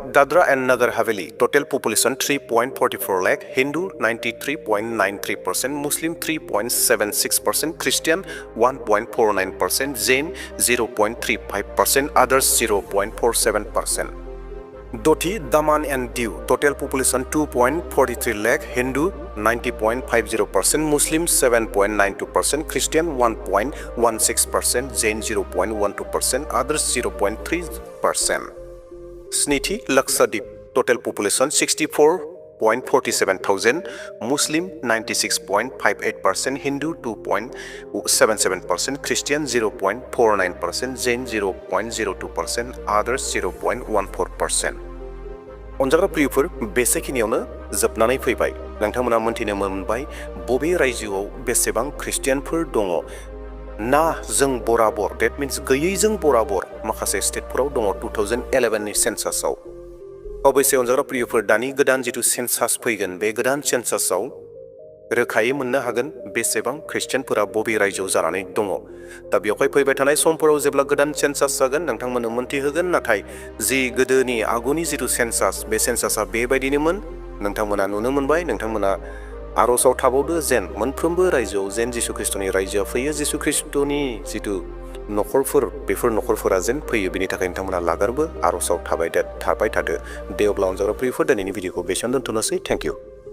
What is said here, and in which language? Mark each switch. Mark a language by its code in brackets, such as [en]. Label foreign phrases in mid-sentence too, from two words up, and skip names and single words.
[en] Dadra and Nagar Haveli, total population 3.44 lakh, Hindu 93.93%, Muslim 3.76%, Christian 1.49%, Jain 0.35%, others 0.47%. Doti, Daman and Diu, total population 2.43 lakh, Hindu 90.50%, Muslim 7.92%, Christian 1.16%, Jain 0.12%, others 0.3%. स्निथि लक्षद्वीप, total population 64.47,000, Muslim 96.58%, Hindu 2.77%, Christian 0.49%, Jain 0.02%, others 0.14%. [brx] अनजाग्रा प्रियफोर बेसेखिनियावनो जोबनानै फैबाय नोंथांमोना मोनथिनो मोनबाय बबे रायजोआव बेसेबां ख्रिस्टियानफोर दङ ना जों बराबर [en] that means [brx] गैयैजों बराबर माखासे स्टेटफोराव दङ 2011 नि सेन्सासआव अबयसे अनजाग्रा प्रियफोर दानि गोदान जितु सेन्सास फैगोन बे गोदान सेन्सासआव रोखायै मोननो हागोन बेसेबां ख्रिस्टियानफोरा बबे रायजोआव जानानै दङ दा बेवहाय फैबाय थानाय समफोराव जेब्ला गोदान सेन्सास जागोन नोंथांमोननो मोनथिहोगोन नाथाय जि गोदोनि आगुनि जितु सेन्सास बे सेन्सासआ बेबायदिनोमोन नोंथांमोना नुनो मोनबाय नोंथांमोना आर'जआव थाबावदो जेन मोनफ्रोमबो रायजोआव जेन जिसु ख्रिस्टनि रायजोआ फैयो जिसु ख्रिस्टनि जितु नखरफोर बेफोर नखरफोरा जेन फैयो बेनि थाखाय नोंथांमोना लागारबो आर'जआव थाबाय थादो दे अब्ला अनजाग्रा प्रियफोर दिनैनि भिडिअखौ बेसेयावनो दोनथ'नोसै [en] thank you